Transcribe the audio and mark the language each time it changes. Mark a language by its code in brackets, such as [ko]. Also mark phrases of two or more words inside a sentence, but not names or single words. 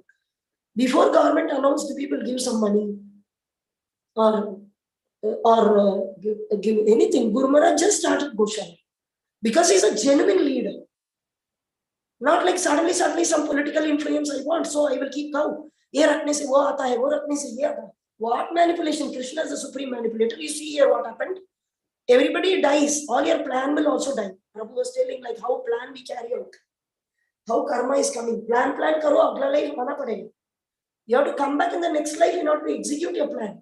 [en] Before government announced people give some money or give anything. Guru Maharaj just started Goshala because he's a genuine leader. Not like suddenly some political influence I want, so I will keep cow. [hi] Ye rakhne se wo aata hai, wo rakhne se ye aata hai. [en] What manipulation? Krishna is the supreme manipulator. You see here what happened. Everybody dies. All your plan will also die. Prabhu was telling like how plan we carry out. How karma is coming. [hi] Plan karo, agla life mana padega. [en] You have to come back in the next life in order to execute your plan.